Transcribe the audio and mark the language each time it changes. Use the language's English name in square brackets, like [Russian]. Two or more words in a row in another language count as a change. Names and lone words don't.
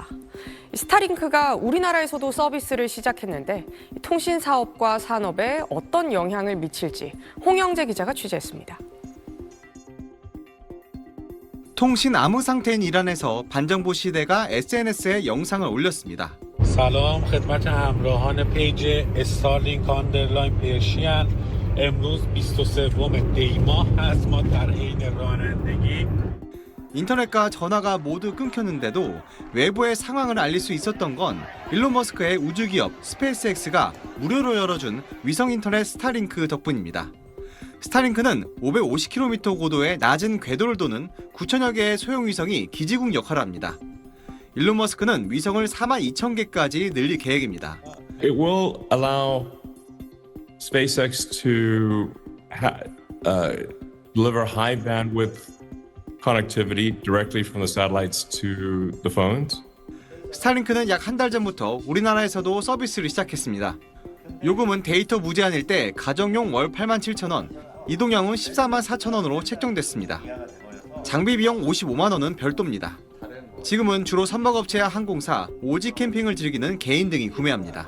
[Korean] 스타링크가 우리나라에서도 서비스를 시작했는데 통신 사업과 산업에 어떤 영향을 미칠지 홍영재 기자가 취재했습니다. 통신 암흑 상태인 이란에서 반정부 시대가 SNS에 영상을 올렸습니다. [Persian] سلام خدمت همراهان پیج استارلینک آندرلاین پرشین امروز 23 دی ماه هست ما در حین رانندگی [Korean] 인터넷과 전화가 모두 끊겼는데도 외부의 상황을 알릴 수 있었던 건 일론 머스크의 우주기업 스페이스X가 무료로 열어준 위성 인터넷 스타링크 덕분입니다. 스타링크는 550km 고도의 낮은 궤도를 도는 9천여 개의 소형 위성이 기지국 역할을 합니다. 일론 머스크는 위성을 42,000개까지 늘릴 계획입니다. [English] It will allow SpaceX to deliver high bandwidth connectivity directly from the satellites to the phones. [Korean] 스타링크는 약 한 달 전부터 우리나라에서도 서비스를 시작했습니다. 요금은 데이터 무제한일 때 가정용 월 87,000원, 이동량은 144,000원으로 책정됐습니다. 장비 비용 55만 원은 별도입니다. 지금은 주로 선박업체야 항공사, 오지 캠핑을 즐기는 개인 등이 구매합니다.